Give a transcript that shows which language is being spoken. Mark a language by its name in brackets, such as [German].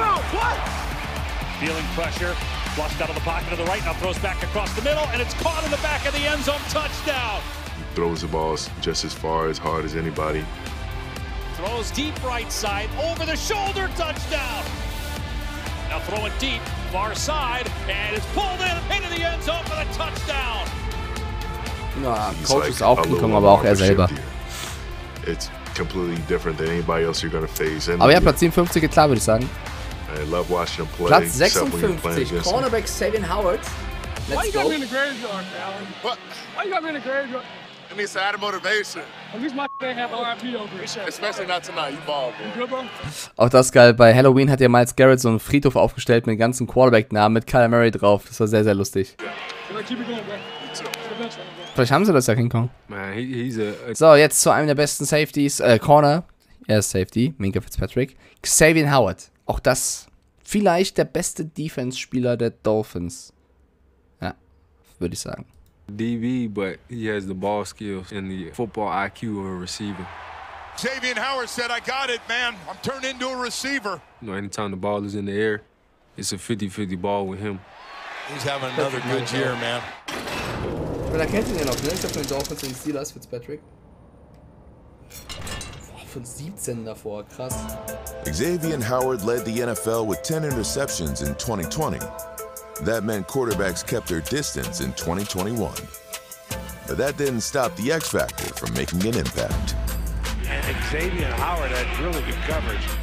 [English] What? Feeling pressure, flushed out of the pocket to the right, now throws back across the middle, and it's caught in the back of the end zone, touchdown. He throws the balls just as far, as hard as anybody. Throws deep right side, over the shoulder, touchdown. Now throwing deep, far side, and it's pulled into the end zone for the touchdown. [German] Ja, Coach ist auch gekommen, aber auch er selber. [English] It's completely different than anybody else you're gonna face. [German] Aber ja, Platz 57 geht klar, würde ich sagen. [English] I love watching him play. Platz 56, Cornerback Xavier Howard. Why you got me in the graveyard, Alan? What? Why you got me in the graveyard? It needs to add motivation. At least my ain't have RIP over it. Especially not tonight. You ball, bro. You good, bro? [German] Auch das geil. Bei Halloween hat ja Miles Garrett so einen Friedhof aufgestellt mit den ganzen Quarterback-Namen mit Kyler Murray drauf. Das war sehr, sehr lustig. Vielleicht haben sie das ja, King Kong. So, jetzt zu einem der besten Safeties. Corner. Er ist Safety. Minka Fitzpatrick. Xavier Howard. Auch das vielleicht der beste Defense-Spieler der Dolphins. Ja, würde ich sagen. [English] DB, but he has the ball skills and the football IQ of a receiver. Xavier Howard said, I got it, man. I'm turned into a receiver. You know, anytime the ball is in the air, it's a 50-50 ball with him. He's having another good year, man. [German] Weil kennt ihn ja noch, ne? Ich hab von den Dolphins und den Steelers, Fitzpatrick. Von 17 davor, krass. [English] Xavier Howard led the NFL with 10 interceptions in 2020. That meant quarterbacks kept their distance in 2021. But that didn't stop the X Factor from making an impact. And Xavier Howard had really good coverage.